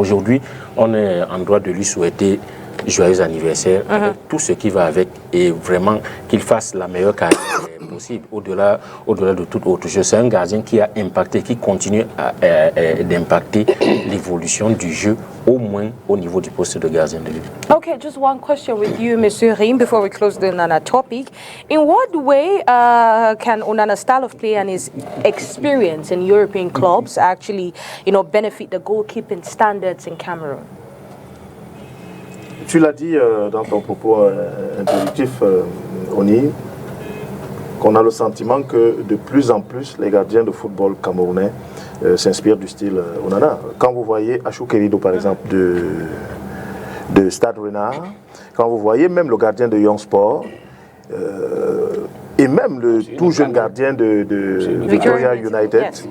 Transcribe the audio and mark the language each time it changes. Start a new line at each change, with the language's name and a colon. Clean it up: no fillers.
French: Aujourd'hui, on est en droit de lui souhaiter joyeux anniversaire, avec tout ce qui va avec, et vraiment qu'il fasse la meilleure carrière possible, au-delà de toute autre chose. C'est un gardien qui a impacté, qui continue d'impacter l'évolution du jeu, au moins au niveau du poste de gardien de but.
English: Okay, just one question with you, Monsieur Rim, before we close the Onana topic. In what way can Onana's style of play and his experience in European clubs actually, benefit the goalkeeping standards in Cameroon?
French: Tu l'as dit dans ton propos introductif, Oni, qu'on a le sentiment que de plus en plus les gardiens de football camerounais s'inspirent du style Onana. Quand vous voyez Achou Kerido, par exemple, de Stade Renard, quand vous voyez même le gardien de Young Sport, et même le tout jeune gardien de Victoria United,